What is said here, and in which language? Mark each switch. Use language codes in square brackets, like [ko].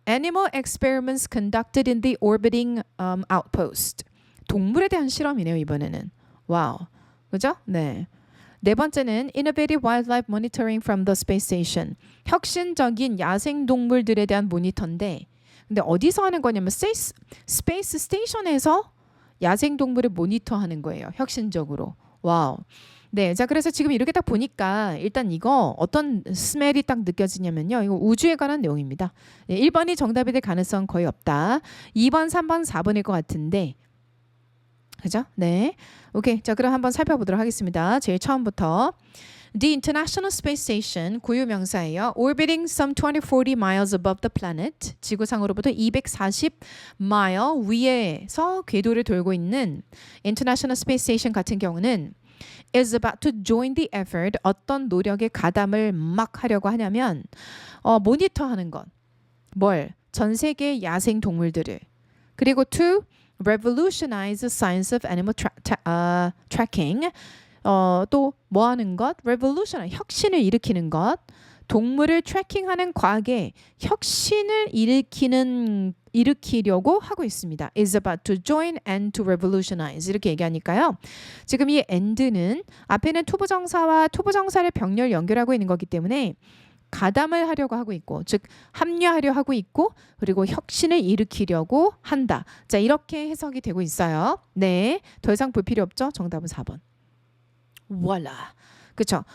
[en] Animal experiments conducted in the orbiting outpost. [ko] 동물에 대한 실험이네요, 이번에는. 와우. 그죠? 네. 네 번째는 [en] Innovative Wildlife Monitoring from the Space Station. [ko] 혁신적인 야생 동물들에 대한 모니터인데 근데 어디서 하는 거냐면 스페이스 스테이션에서 야생 동물을 모니터하는 거예요. 혁신적으로. 와우. 네, 자 그래서 지금 이렇게 딱 보니까 일단 이거 어떤 스멜이 딱 느껴지냐면요. 이거 우주에 관한 내용입니다. 네, 1번이 정답이 될 가능성 거의 없다. 2번, 3번, 4번일 것 같은데 그죠? 네, 오케이. 자 그럼 한번 살펴보도록 하겠습니다. 제일 처음부터 The International Space Station 고유 명사예요. [en] Orbiting some 2040 miles above the planet. [ko] 지구상으로부터 240 mile 위에서 궤도를 돌고 있는 International Space Station 같은 경우는 [en] is about to join the effort. [ko] 어떤 노력에 가담을 막 하려고 하냐면 모니터하는 것. 뭘? 전 세계 야생 동물들을. 그리고 [en] to revolutionize the science of animal tracking. [ko] 또 뭐 하는 것? revolution, 혁신을 일으키는 것. 동물을 트래킹하는 과학에 혁신을 일으키려고 하고 있습니다. [en] is about to join and to revolutionize [ko] 이렇게 얘기하니까요. 지금 이 and는 앞에는 투부정사와 투부정사를 병렬 연결하고 있는 거기 때문에 가담을 하려고 하고 있고 즉 합류하려 하고 있고 그리고 혁신을 일으키려고 한다. 자 이렇게 해석이 되고 있어요. 네, 더 이상 볼 필요 없죠? 정답은 4번. voilà. 그쵸?